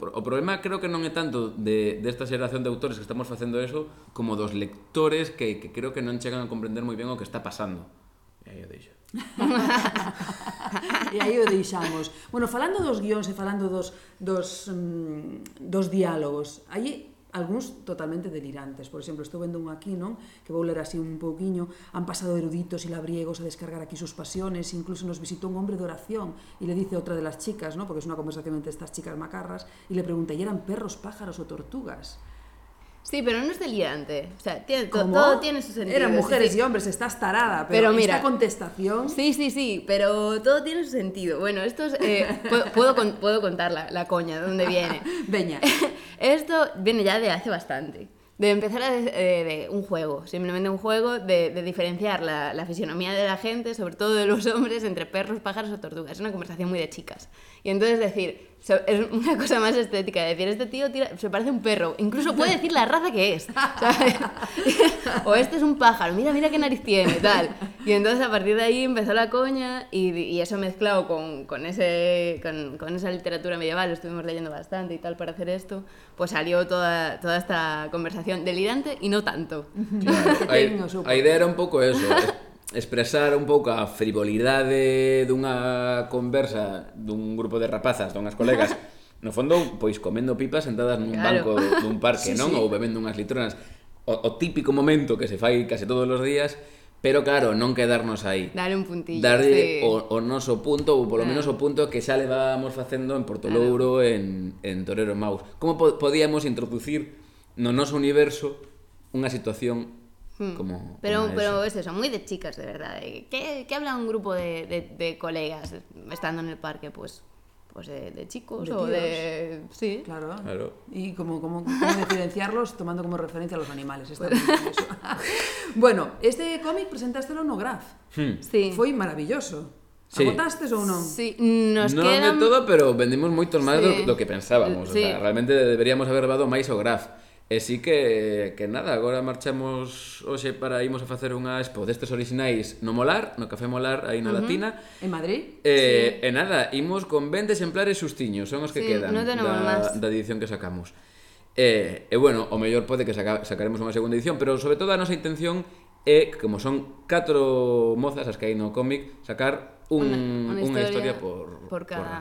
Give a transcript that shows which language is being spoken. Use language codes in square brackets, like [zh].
[gl] O problema creo que non é tanto desta xeración de autores que estamos facendo eso, como dos lectores que creo que non chegan a comprender moi ben o que está pasando. E aí o deixo. E aí o deixamos. Bueno, falando dos guións e falando dos diálogos, aí algúns totalmente delirantes. Por exemplo, estou vendo un aquí, non? Que vou ler así un pouquiño. [es] Han pasado eruditos e labriegos a descargar aquí sus pasiones. [gl] Incluso nos visitou un hombre de oración e le dice outra [es] de las chicas, [gl] non? Porque é unha conversación entre estas chicas macarras. E le pregunta, [es] ¿y eran perros, pájaros ou tortugas? [gl] Sí, pero non é delirante. [es] O sea, todo tiene su sentido. Eran mujeres e hombres, estás tarada. Pero mira, esta contestación... Sí, pero todo tiene su sentido. Bueno, esto es... puedo contar la coña, de dónde viene. [gl] Veña. [es] Esto viene ya de hace bastante. de empezar a de un juego, simplemente un juego de diferenciar la fisionomía de la gente, sobre todo de los hombres, entre perros, pájaros o tortugas. Es una conversación muy de chicas. Y entonces decir, es una cosa más estética, decir, este tío tira, se parece a un perro, incluso puede decir la raza que es, ¿sabes? O este es un pájaro, mira qué nariz tiene, tal. Y entonces a partir de ahí empezó la coña y eso mezclado con esa literatura medieval, lo estuvimos leyendo bastante y tal para hacer esto, pues salió toda esta conversación delirante y no tanto. [gl] Claro, a idea era un poco eso, expresar un pouco a frivolidade dunha conversa dun grupo de rapazas, dunhas colegas, no fondo, pois comendo pipas sentadas nun banco dun parque, sí, non? Sí. Ou bebendo unhas litronas, o típico momento que se fai case todos os días, pero claro, non quedarnos aí. [es] Dar un puntillo. [gl] Darle o noso punto, ou polo menos o punto que xa levábamos facendo en Porto Louro, en Torero Maus. Como podíamos introducir no noso universo unha situación como, [es] pero es eso, muy de chicas, de verdad. ¿Qué habla un grupo de colegas estando en el parque? Pues de chicos de o tíos. De... Sí, claro. Claro. Y como diferenciarlos tomando como referencia a los animales. Está muy bueno, este cómic presentástelo en No Graf. Sí. Fue maravilloso. Sí. ¿Agotaste o no? Sí, nos no quedan... de todo, pero vendimos mucho más de lo que pensábamos. Sí. O sea, realmente deberíamos haber dado más [gl] o Graf. E sí que nada, agora marchamos hoxe para irmos a facer unha expo destes orixinais no Molar, no Café Molar, aí na Latina. En Madrid. E nada, imos con 20 exemplares xustiños, son os que quedan da edición que sacamos. Bueno, o mellor pode que sacaremos unha segunda edición, pero sobre todo a nosa intención é, como son 4 mozas as que hai no cómic, sacar unha historia por cada